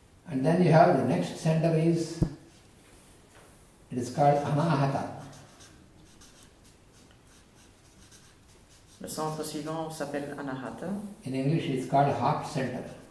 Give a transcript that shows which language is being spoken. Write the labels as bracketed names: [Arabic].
[English] and then you have the next center is, it is called Anahata. [French] Le centre suivant s'appelle Anahata. [English] In English it's called heart center.